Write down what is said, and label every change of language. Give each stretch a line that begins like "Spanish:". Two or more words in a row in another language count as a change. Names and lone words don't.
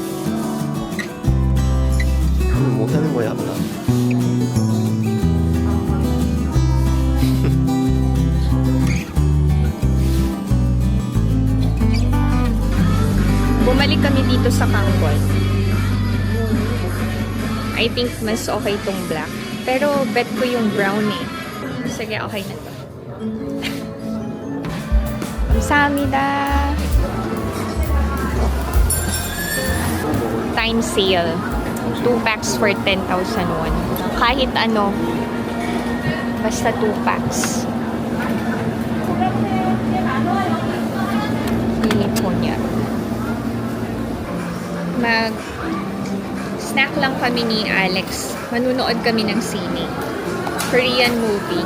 Korean: 그럼 뭐 하는 거야, 아빠?
Filipino: Bumalik kami dito sa Kangkol.
English: I think
Filipino: mas okay tong black. Pero bet ko yung brown eh. Sige, okay na to. 감사합니다.
English: Time sale. 2 packs for 10,000 won.
Filipino: Kahit ano. Basta 2 packs. Pili po niya. Snack lang kami ni Alex. Manunood kami ng sine.
English: Korean movie.